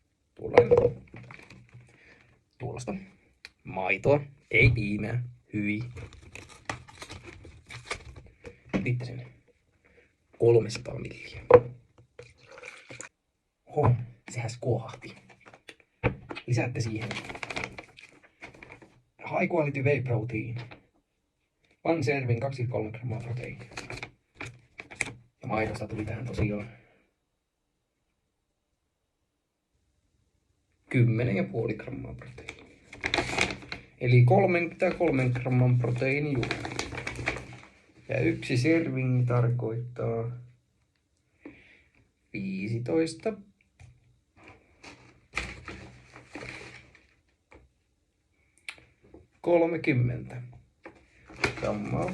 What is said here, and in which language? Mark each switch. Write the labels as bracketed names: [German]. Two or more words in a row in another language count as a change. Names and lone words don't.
[Finnish] Tuollaista maitoa, ei piimää, hyi. Sitten sen 300 milliä. Oho, sehän skuohahti. Lisäätte siihen [English] high quality whey protein. One serving [Finnish] 2-3 grammaa proteiinia. Ja maidosta tuli tähän tosiaan 10,5 grammaa proteiinia. Eli 33 gramman proteiinijuuri. Ja 1 serving tarkoittaa 15 30 grammaa.